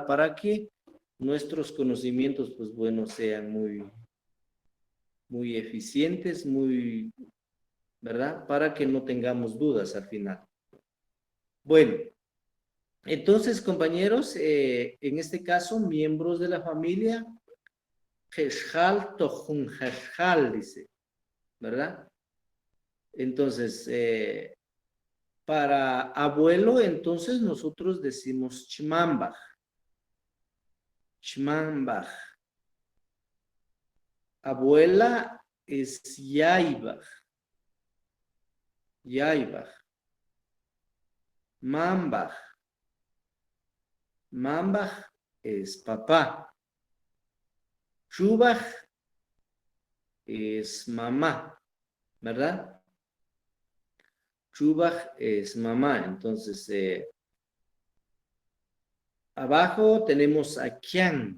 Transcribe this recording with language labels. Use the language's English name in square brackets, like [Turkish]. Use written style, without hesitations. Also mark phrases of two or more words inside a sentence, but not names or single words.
[Spanish] Para que nuestros conocimientos, pues bueno, sean muy eficientes, ¿verdad? Para que no tengamos dudas al final. Bueno, entonces, compañeros, en este caso, miembros de la familia, [Mam] Jeshal tohun jeshal, [Spanish] dice, ¿verdad? Entonces, para abuelo, entonces nosotros decimos chmambaj. Chmambaj. Abuela es yaibaj. [Mam] Yaibaj. Mambaj. [Spanish] Mambaj es papá. Chubaj es mamá, ¿verdad? Chubaj es mamá. Entonces, abajo tenemos a Kian.